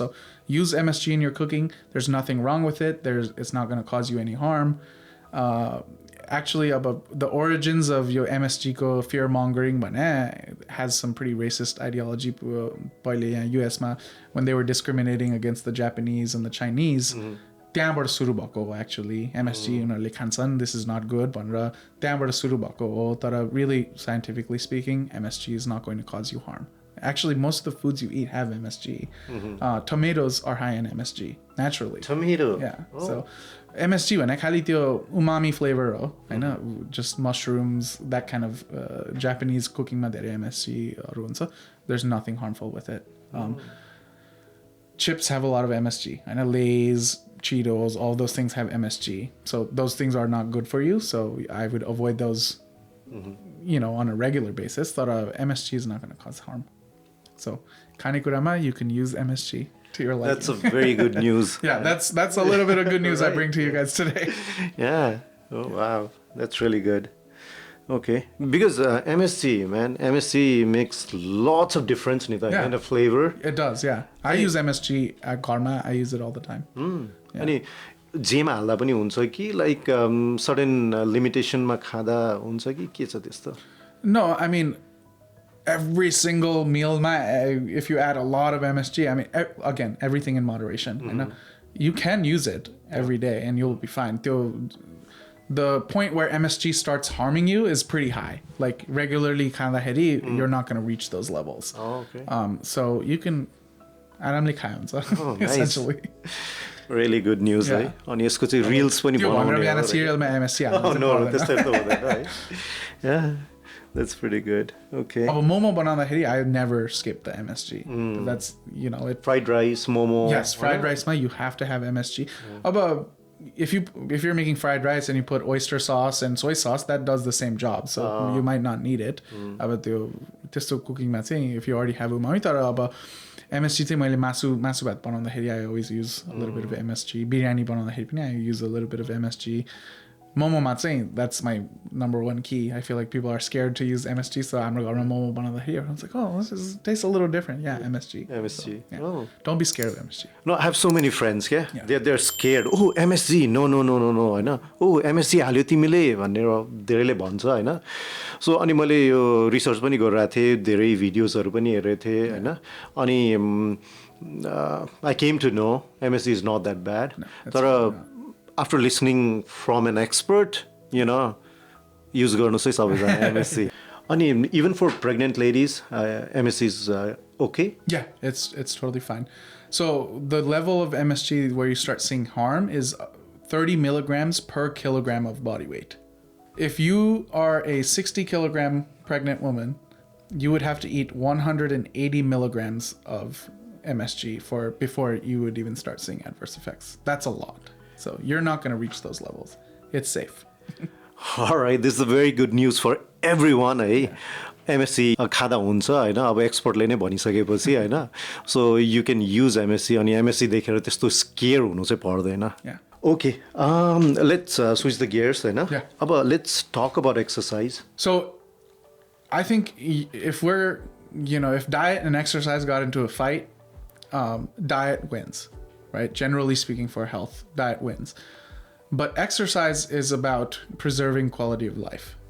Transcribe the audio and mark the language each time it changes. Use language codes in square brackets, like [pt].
[en] So use MSG in your cooking. There's nothing wrong with it. It's not going to cause you any harm. Actually, about the origins of your MSG [ne] ko [en] fear mongering, has some pretty racist ideology. US when they were discriminating against the Japanese and the Chinese. [ne] त्यहाँबाट सुरु भएको हो actually MSG उनीहरूले खान्छन्, [en] this is not good [ne] भनेर त्यहाँबाट सुरु भएको हो. [en] तर really scientifically speaking MSG is not going to cause you harm. Actually most of the foods you eat have MSG. Tomatoes are high in MSG naturally. Tomato? Yeah. [ne] So MSG भने खालि त्यो umami flavor हो हैन, [en] just mushrooms, that kind of Japanese cooking [ne] मा धेरै MSG हरू हुन्छ. [en] There's nothing harmful with it. Chips have a lot of MSG. I know Lay's, Cheetos, all those things have MSG. So those things are not good for you. So I would avoid those, on a regular basis. Thought MSG is not going to cause harm. So kanikurama, you can use MSG to your liking. That's a very good news. Yeah, that's a little bit of good news I bring to you guys today. Yeah. Oh wow, that's really good. Okay, because MSG makes lots of difference in the kind of flavor. It does, yeah. I use MSG at Karma. I use it all the time. [ne] अनि जेमा हाल्दा पनि हुन्छ कि [en] like certain [ne] लिमिटेसनमा खाँदा हुन्छ कि के छ त्यस्तो? [en] No, I mean every single meal if you add a lot of MSG, I mean again, everything in moderation. I know you can use it every day and you'll be fine. The point where MSG starts harming you is pretty high. Like regularly you're not going to reach those levels. Oh, okay. So you can [ne] आरामले खायो हुन्छ [en] essentially. Really good news, [ne] है. अनि यसको चाहिँ reels पनि बनाउने हो. त्यो सिरियलमा MSG हाल्नु. [en] Oh no, [ne] त्यस्तो त हुँदैन है. [en] Yeah, that's pretty good. Okay. [ne] अब मोमो बनाउँदाखेरि [en] I never skip the MSG. That's it. Fried rice, momo. Yes, fried rice you have to have MSG. [ne] अब [en] if you're making fried rice and you put oyster sauce and soy sauce, that does the same job. So you might not need it. [ne] अब त्यो त्यस्तो कुकिङमा चाहिँ [en] if you already have umami, [ne] तर अब MSG चाहिँ मैले MASU BHAT बनाउँदाखेरि [en] I always use a little bit of MSG. [ne] Biryani बनाउँदाखेरि पनि [en] I use a little bit of MSG. MOMO [ne] चाहिँ [en] that's my number one key. I feel like people are scared to use MSG, so I'm gonna MOMO [ne] बनाउँदाखेरि [en] everyone's like, oh, this tastes a little different. Yeah, MSG. MSG. So, yeah. Oh. Don't be scared of MSG. No, I have so many friends, yeah? Yeah. They're scared. Oh, MSG. No, [ne] होइन. Oh, MSG हाल्यो तिमीले भनेर धेरैले भन्छ होइन. So अनि मैले यो रिसर्च पनि गरिरहेको थिएँ, धेरै भिडियोजहरू पनि हेरेको थिएँ होइन. [en] अनि I came to know MSG is not that bad. No, [ne] तर [en] after listening from an expert, use [ne] गर्नुहोस् है सबैजना [en] MSG. अनि even for pregnant ladies, MSG is okay? Yeah, it's totally fine. So the level of MSG where you start seeing harm is 30 milligrams per kilogram of body weight. If you are a 60 kilogram pregnant woman, you would have to eat 180 milligrams of MSG before you would even start seeing adverse effects. That's a lot. So you're not going to reach those levels. It's safe. All right, this is a very good news for everyone, [ne] है. MSG खाँदा हुन्छ होइन, अब एक्सपर्टले नै भनिसकेपछि होइन. [en] So you can use MSG [ne] अनि MSG देखेर त्यस्तो स्केयर हुनु चाहिँ पर्दैन. [en] Yeah. Okay, let's switch the gears [ne] होइन. [en] Yeah. [ne] अब [en] let's talk about exercise. So I think if if diet and exercise got into a fight, diet wins, right? Generally speaking, for health, diet wins. But exercise is about preserving quality of life.